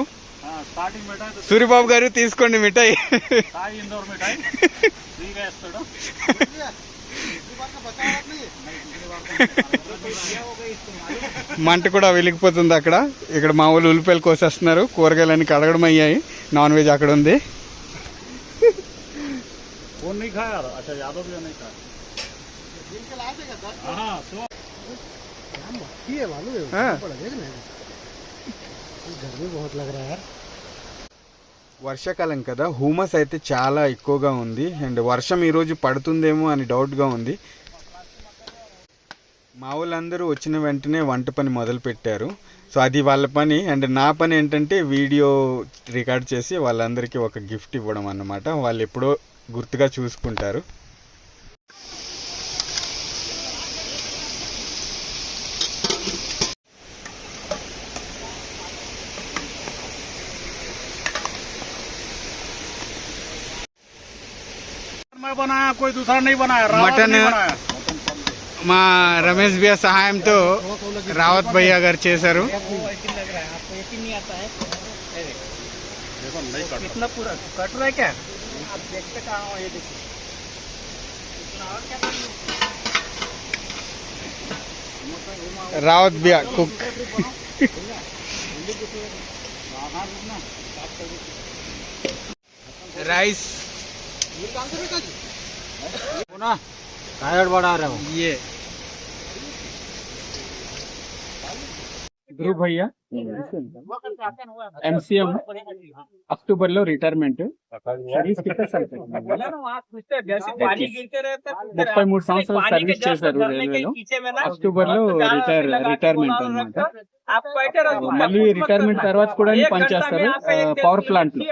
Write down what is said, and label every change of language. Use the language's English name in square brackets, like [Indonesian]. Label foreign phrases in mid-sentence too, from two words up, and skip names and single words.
[Telugu] సూర్యబాబు గారు తీసుకోండి మిఠాయి. మంట కూడా వెలిగిపోతుంది అక్కడ. ఇక్కడ మా వాళ్ళు ఉల్లిపాయలు కోసేస్తున్నారు. కూరగాయలన్నీ కడగడం అయ్యాయి. [English] non veg [Telugu] అక్కడ ఉంది. [Hindi] गर्मी बहुत लग रहा है यार. [Telugu] వర్షాకాలం కదా, హ్యూమస్ అయితే చాలా ఎక్కువగా ఉంది. అండ్ వర్షం ఈరోజు పడుతుందేమో అని డౌట్గా ఉంది. మా వాళ్ళందరూ వచ్చిన వెంటనే వంట పని మొదలు పెట్టారు. సో అది వాళ్ళ పని. అండ్ నా పని ఏంటంటే వీడియో రికార్డ్ చేసి వాళ్ళందరికీ ఒక గిఫ్ట్ ఇవ్వడం అన్నమాట. వాళ్ళు ఎప్పుడో గుర్తుగా చూసుకుంటారు. [Hindi] बनाया कोई दूसरा नहीं बनाया. [Telugu] మటన్ మా రమేష్ భయ్య సహాయంతో రావత్ భయ్య గారు చేశారు. రావత్ భయ్య కుక్. రైస్ [Hindi] टायर्ड बढ़ा रहा हूँ. ये ध्रुव भैया MCM [Telugu] అక్టోబర్లో రిటైర్మెంట్. 33 సంవత్సరాలు సర్వీస్ చేశారు రైల్వేలో. అక్టోబర్లో రిటైర్మెంట్ అన్నమాట. మళ్ళీ రిటైర్మెంట్ తర్వాత కూడా పనిచేస్తారు [English] power plant [Telugu] లో.